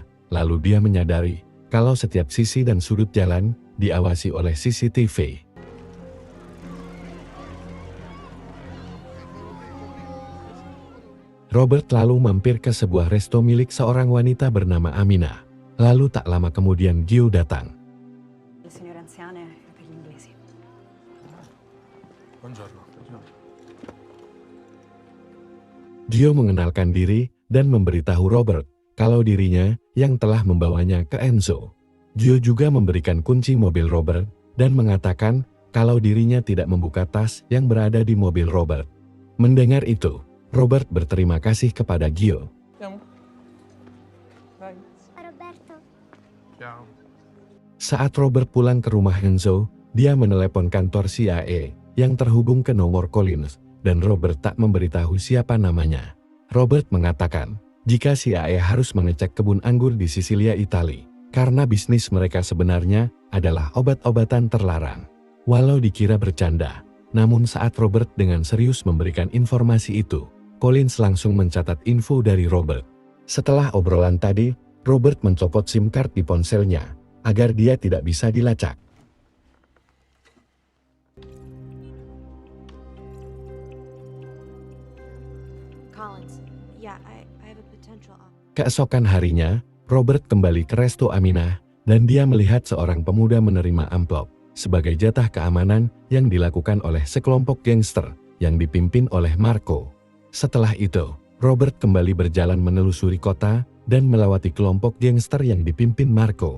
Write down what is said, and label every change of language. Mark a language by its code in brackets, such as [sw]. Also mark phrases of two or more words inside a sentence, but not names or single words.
[id] Lalu dia menyadari kalau setiap sisi dan sudut jalan diawasi oleh CCTV. Robert lalu mampir ke sebuah resto milik seorang wanita bernama Amina. Lalu tak lama kemudian Gio datang. [it] Le signore anziane per gli inglesi. Buongiorno. [id] Gio mengenalkan diri dan memberitahu Robert kalau dirinya yang telah membawanya ke Enzo. Gio juga memberikan kunci mobil Robert dan mengatakan kalau dirinya tidak membuka tas yang berada di mobil Robert. Mendengar itu, Robert berterima kasih kepada Gio. Roberto. Ciao. Saat Robert pulang ke rumah Enzo, dia menelepon kantor CIA yang terhubung ke nomor Collins, dan Robert tak memberitahu siapa namanya. Robert mengatakan, jika CIA harus mengecek kebun anggur di Sisilia, Italia, karena bisnis mereka sebenarnya adalah obat-obatan terlarang. Walau dikira bercanda, namun saat Robert dengan serius memberikan informasi itu, Collins langsung mencatat info dari Robert. Setelah obrolan tadi, Robert mencopot [en] SIM card [id] di ponselnya, agar dia tidak bisa dilacak. Collins. [en] Yeah, I have a potential op. [id] Keesokan harinya, Robert kembali ke resto Aminah, dan dia melihat seorang pemuda menerima amplop sebagai jatah keamanan yang dilakukan oleh sekelompok gangster yang dipimpin oleh Marco. Setelah itu, Robert kembali berjalan menelusuri kota dan melewati kelompok gangster yang dipimpin Marco.